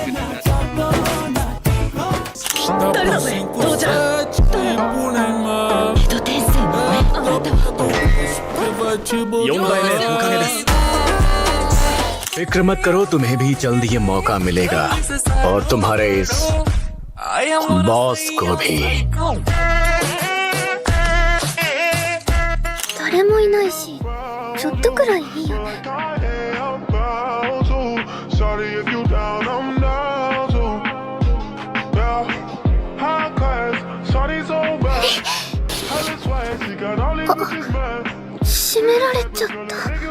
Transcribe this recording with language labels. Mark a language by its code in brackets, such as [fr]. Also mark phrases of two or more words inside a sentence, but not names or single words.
[hi] फिक्र मत करो, तुम्हें भी जल्द ये मौका मिलेगा और तुम्हारे इस बॉस को भी। [ja] 誰もいないし、ちょっとくらいいいよね。閉められちゃった。